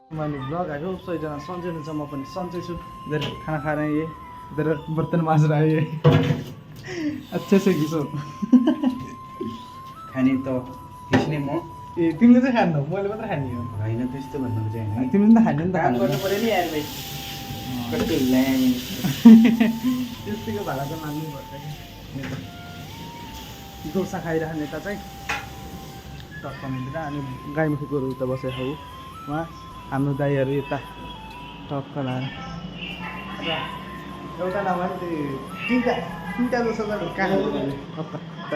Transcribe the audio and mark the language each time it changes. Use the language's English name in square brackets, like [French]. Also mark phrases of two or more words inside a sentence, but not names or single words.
[Nepali] मैले ब्लग आएको सबैजना सन्चै हुनुहुन्छ म पनि सन्चै छु [Hindi] इधर खाना खा रहे हैं ये इधर बर्तन माज रहा है ये अच्छे से घिसो [Nepali] खाने त खिच्ने म ए तिमीले चाहिँ खान्नौ मैले मात्र खाने हो होइन त्यस्तो भन्नु चाहिँ होइन तिमीले पनि त खाने नि त काम खानु गर्नु पर्यो नि यार भाइ कस्तो ल्याङ त्यस्तैको भाडा त मान्नै पर्छ कि डोसा खाइरहेको नेता चाहिँ टक्क मिलेर अनि गाईमुखी गोरु उता बसेको हो उहाँ हाम्रो दाईहरू यता टक्क लाएर र एउटा नभए त्यो तिनवटा डोसा त कहाँ टक्क